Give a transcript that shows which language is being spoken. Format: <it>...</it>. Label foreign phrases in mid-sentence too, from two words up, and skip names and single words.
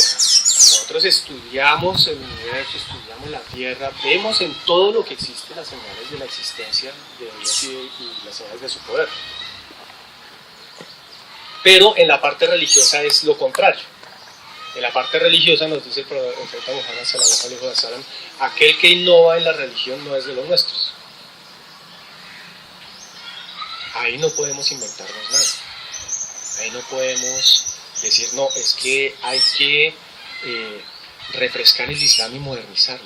<es>Nosotros estudiamos el universo, estudiamos la Tierra, vemos en todo lo que existe las señales de la existencia de Dios y las señales de su poder. Pero en la parte religiosa es lo contrario. En la parte religiosa nos dice el profeta Muhammad</es> <ar>صلى الله عليه وسلم,</ar> <es>aquel que innova en la religión no es de los nuestros. Ahí no podemos inventarnos nada. Ahí no podemos decir, no, es que hay que refrescar el Islam y modernizarlo.</es>